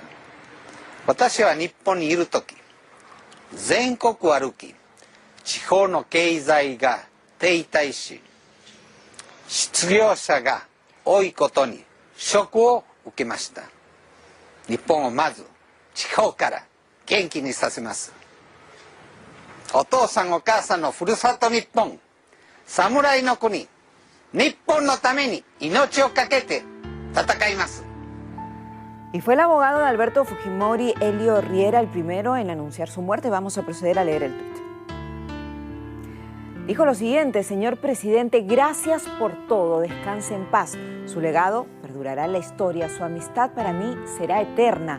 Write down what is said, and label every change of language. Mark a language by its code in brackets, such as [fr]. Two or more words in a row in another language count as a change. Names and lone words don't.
[ja] 私は日本にいるとき、全国を歩き、地方の経済が停滞し、失業者が多いことにショックを受けました。日本をまず地方から元気にさせます。お父さんお母さんのふるさと日本、侍の国、日本のために命を懸けて戦います。 [es] Y fue el abogado de Alberto Fujimori, Elio Riera, el primero en anunciar su muerte. Vamos a proceder a leer el tuit. Dijo lo siguiente: señor presidente, gracias por todo, descanse en paz. Su legado perdurará en la historia, su amistad para mí será eterna.